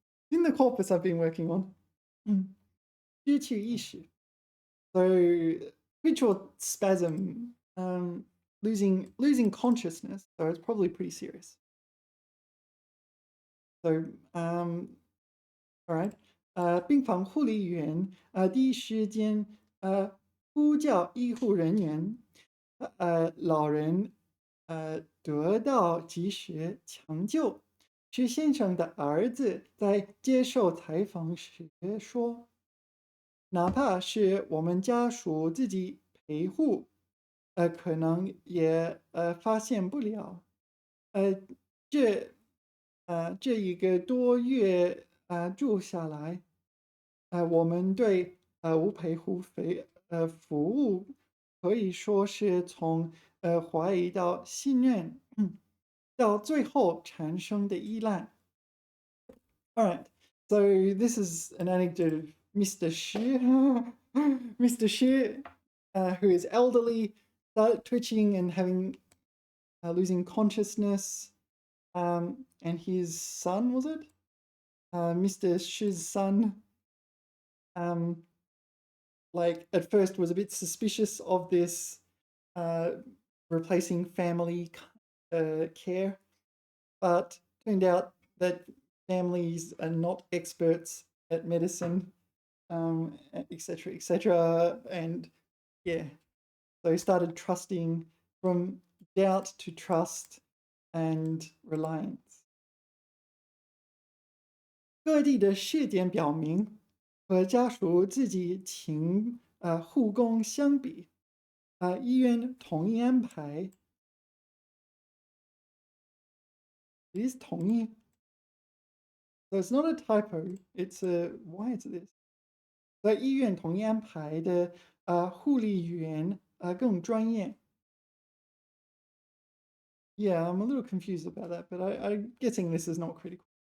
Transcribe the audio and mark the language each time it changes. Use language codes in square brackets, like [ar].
[en] In the corpus I've been working on. [zh] 失去意识. [en] So twitch or spasm, losing consciousness. So it's probably pretty serious. So all right. [zh] 病房护理员第一时间呼叫医护人员，老人得到及时抢救。徐先生的儿子在接受采访时说：“哪怕是我们家属自己陪护，可能也发现不了。呃，这这一个多月住下来，我们对无陪护服务可以说是从怀疑到信任，到最后产生的依赖。” [en] All right. So this is an anecdote of Mr. Shi. Mr. Shi, who is elderly, started twitching and having losing consciousness. And his son, was it? Mr. Shi's son, like at first was a bit suspicious of this replacing family care, but turned out that families are not experts at medicine, etc., etc. And yeah, so he started trusting from doubt to trust and reliance. [zh] 各地的试点表明，和家属自己请护工相比，医院同意安排 is 同意 [en] so it's not a typo, it's a why is this? [zh] 在医院同意安排的护理员更专业。 [en] Yeah, I'm a little confused about that, but I'm guessing this is not critical.